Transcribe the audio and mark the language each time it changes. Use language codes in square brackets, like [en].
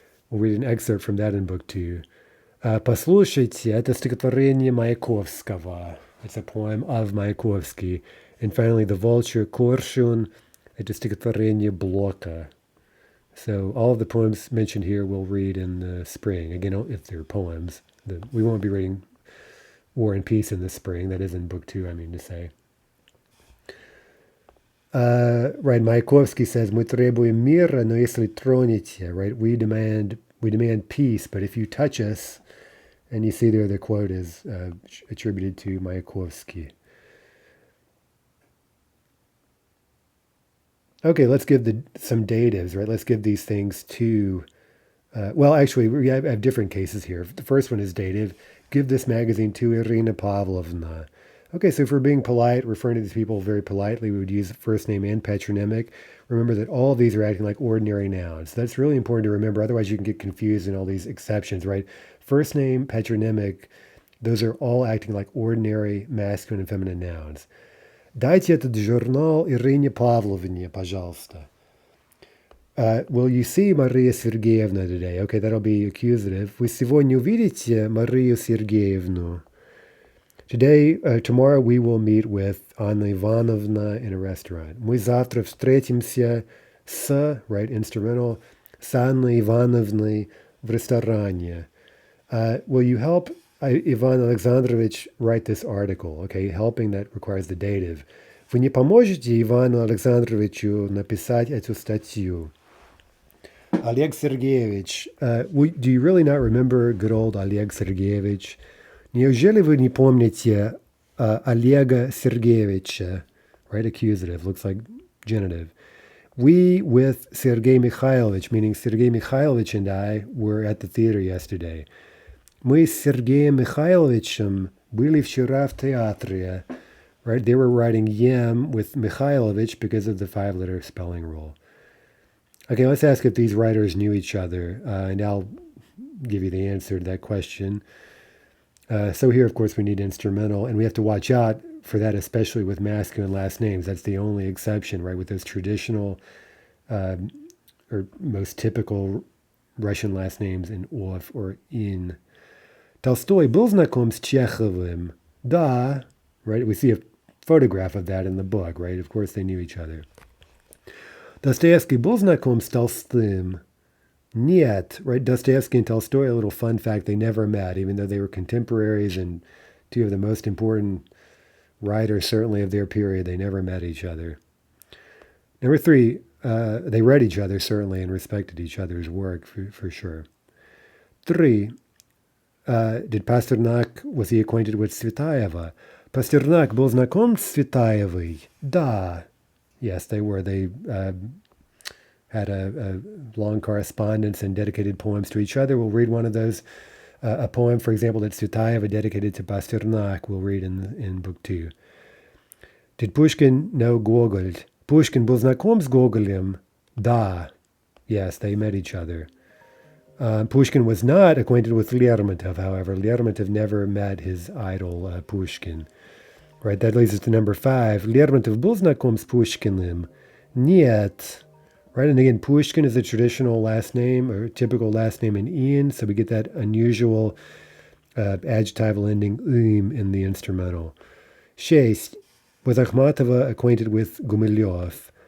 [en] We'll read an excerpt from that in book two. [ru] Послушайте, это стихотворение Маяковского. [en] It's a poem of Mayakovsky. And finally, The Vulture, Korshun, [ru] это стихотворение Bloka. [en] So all of the poems mentioned here we'll read in the spring. Again, if they're poems. We won't be reading War and Peace in the spring. That is in book two, I mean to say. Right, Mayakovsky says, [ru] "Мы требуем мира, но если тронете," [en] right? We demand peace, but if you touch us, and you see there the quote is attributed to Mayakovsky. Okay, let's give some datives, right? Let's give these things to. Well, actually, we have different cases here. The first one is dative. Give this magazine to Irina Pavlovna. Okay, so if we're being polite, referring to these people very politely, we would use first name and patronymic. Remember that all of these are acting like ordinary nouns. That's really important to remember. Otherwise, you can get confused in all these exceptions, right? First name, patronymic, those are all acting like ordinary masculine and feminine nouns. [ru] Дайте этот журнал Ирине Павловне, пожалуйста. [en] Will you see Maria Sergeyevna today? Okay, that'll be accusative. [ru] Вы сегодня увидите Марию Сергеевну? [en] Tomorrow we will meet with Anna Ivanovna in a restaurant. [ru] Мы завтра встретимся с, [en] right, instrumental, [ru] с Анной Ивановной в ресторане. [en] Will you help Ivan Alexandrovich write this article? Okay, helping, that requires the dative. [ru] Вы не поможете Ивану Александровичу написать эту статью? [en] Oleg Sergeyevich, do you really not remember good old Oleg Sergeyevich? [ru] Неужели вы не помните Олега Сергеевича? [en] Right, accusative, looks like genitive. We with Sergei Mikhailovich, meaning Sergei Mikhailovich and I, were at the theater yesterday. [ru] Мы с Сергеем Михайловичем были вчера в театре. [en] Right, they were writing Yem with Mikhailovich because of the 5-letter spelling rule. Okay, let's ask if these writers knew each other, and I'll give you the answer to that question. So here, of course, we need instrumental, and we have to watch out for that, especially with masculine last names. That's the only exception, right? With those traditional or most typical Russian last names in ov or in. [ru] Tolstoy был знаком с Chekhovim. Да, [en] right? We see a photograph of that in the book, right? Of course, they knew each other. [ru] Dostoevsky был знаком с Толстым. Нет, [en] right? Dostoevsky and Tolstoy, a little fun fact, they never met, even though they were contemporaries and two of the most important writers, certainly of their period. They never met each other. Number 3, they read each other, certainly, and respected each other's work, for sure. 3, did Pasternak, was he acquainted with Tsvetaeva? [ru] Pasternak был знаком с Tsvetaevой? Да. [en] Yes, they were. They had a long correspondence and dedicated poems to each other. We'll read one of those. A poem, for example, that Tsvetaeva dedicated to Pasternak, we'll read in book 2. Did Pushkin know Gogol? [ru] Pushkin был знаком с Gogolем? Да. [en] Yes, they met each other. Pushkin was not acquainted with Lermontov, however. Lermontov never met his idol, Pushkin. Right, that leads us to number 5. [ru] Lermontov был знаком с Pushkiным? Нет. [en] Right, and again, Pushkin is a traditional last name, or typical last name in Ian, so we get that unusual adjectival ending in the instrumental. 6. Was Akhmatova acquainted with Gumilyov?